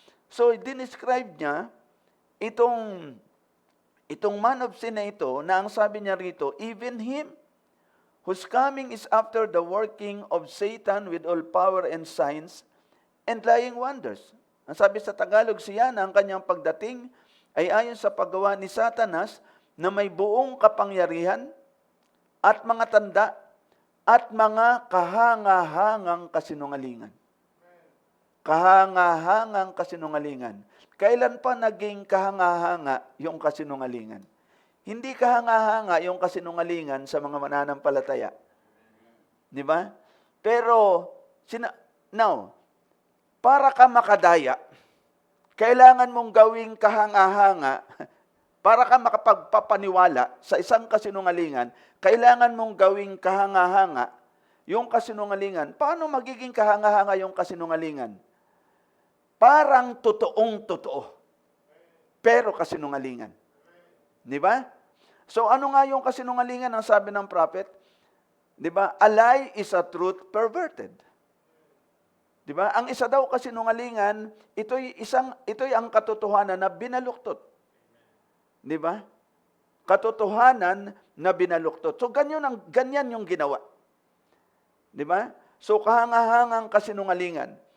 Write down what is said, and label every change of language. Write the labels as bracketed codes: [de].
[en] So, [tl] dinescribe niya itong [en] man of sin [tl] na ito, na ang sabi niya rito, [en] even him whose coming is after the working of Satan with all power and signs and lying wonders. [tl] Ang sabi sa Tagalog, siya na ang kanyang pagdating ay ayon sa paggawa ni Satanas na may buong kapangyarihan at mga tanda at mga kahangahangang kasinungalingan. Kahangahangang kasinungalingan. Kailan pa naging kahangahanga yung kasinungalingan? Hindi kahangahanga yung kasinungalingan sa mga mananampalataya. Di ba? Pero, now, para ka makadaya, kailangan mong gawing kahangahanga, para ka makapagpapaniwala sa isang kasinungalingan, kailangan mong gawing kahangahanga yung kasinungalingan. Paano magiging kahangahanga yung kasinungalingan? Parang totoong totoo, pero kasinungalingan. Di ba? So ano nga yung kasinungalingan ang sabi ng prophet? Di ba? [en] A lie is a truth perverted. [tl] Di ba? Ang isa daw kasinungalingan, ito'y ang katotohanan na binaluktot. Di ba? Katotohanan na binaluktot. So ganyan yung ginawa. Di ba? So kahangahangang kasinungalingan.